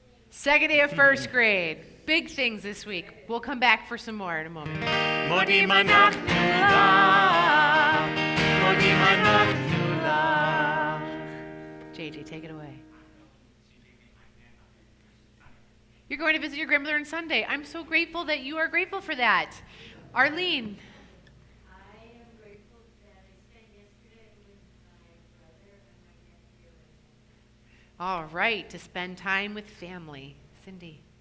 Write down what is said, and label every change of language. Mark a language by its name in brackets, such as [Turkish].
[English] Second day of first grade. Big things this week. We'll come back for some more in a moment. [Hebrew] מודים אנחנו לך, מודים אנחנו לך. [English] JJ, take it away. You're going to visit your grandmother on Sunday. I'm so grateful that you are grateful for that. Arlene. I am grateful that I spent yesterday with my brother and my nephew. All right, to spend time with family. Cindy.